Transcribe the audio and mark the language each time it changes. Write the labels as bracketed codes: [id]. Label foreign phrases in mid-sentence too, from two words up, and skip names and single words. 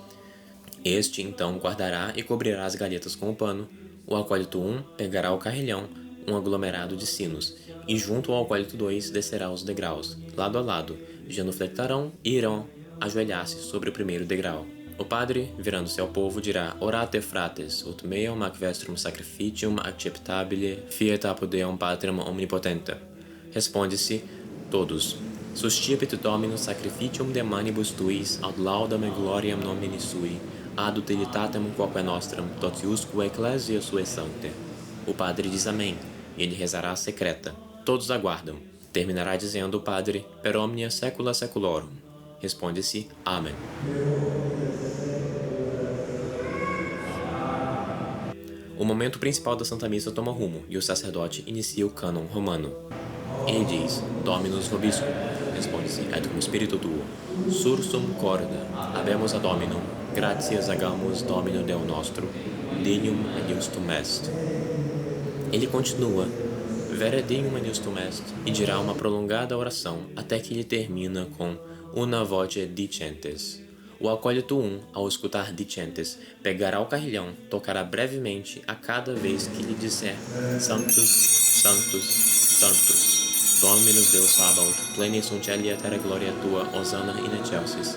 [pt] Este, então, guardará e cobrirá as galhetas com o pano. O acólito 1 pegará o carrilhão, um aglomerado de sinos, e junto ao acólito 2 descerá os degraus, lado a lado, genuflectarão e irão ajoelhar-se sobre o primeiro degrau. O padre, virando-se ao povo, dirá: [la] Orate frates, ut meum ac vestrum sacrificium acceptabile fiat apud Deum Patrem omnipotente. [pt] Responde-se: todos. [la] Sustiepit Dominus sacrificium de manibus tuis, ad laudam et gloriam nomini sui, ad utilitatem quoque nostram, totiusque ecclesia sua sancte. [pt] O padre diz amém, e ele rezará a secreta. Todos aguardam. Terminará dizendo o padre, [la] per omnia saecula saeculorum. [pt] Responde-se, amém. O momento principal da Santa Missa toma rumo, e o sacerdote inicia o cânon romano. Ele diz, [la] Dominus vobiscum, responde-se, et cum spiritu tuo, sursum corda, habemus ad Dominum, gratias agamus Domino Deo nostro, dignum et justum est. [pt] Ele continua, [la] vere dignum et justum est, [pt] e dirá uma prolongada oração até que ele termina com [la] una voce dicentes. [pt] O acólito ao escutar dicentes, pegará o carrilhão, tocará brevemente a cada vez que lhe disser [la] Sanctus, Sanctus, Sanctus, Dominus Deus Sabaoth, pleni sunt cieli et terra gloria tua, Hosanna in excelsis.